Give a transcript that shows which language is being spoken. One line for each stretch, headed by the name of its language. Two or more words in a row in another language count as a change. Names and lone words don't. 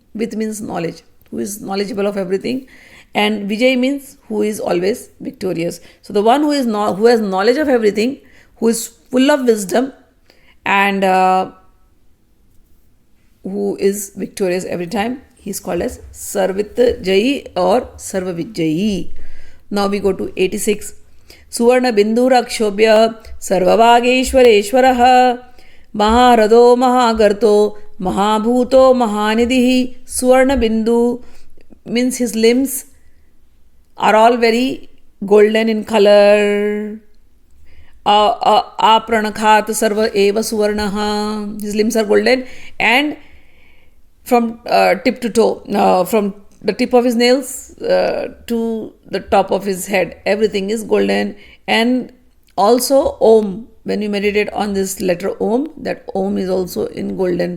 English: Vit means knowledge, who is knowledgeable of everything. And Vijay means who is always victorious. So the one who has knowledge of everything, who is full of wisdom, and who is victorious every time, he is called as Sarvit Jayi or Sarva Vijayi. Now we go to 86.
Sanskrit: सुवर्णबिन्दुरक्षोभ्यः सर्ववागीश्वरेश्वरः महाह्रदो महागर्तो महाभूतो महानिधिः.
English: Suvarna Bindu means his limbs are all very golden in color.
Sanskrit: आप्रणखात् सर्व एव सुवर्णः.
English: His limbs are golden, and from tip to toe, from the tip of his nails to the top of his head, everything is golden. And also Om, when we meditate on this letter Om, that Om is also in golden.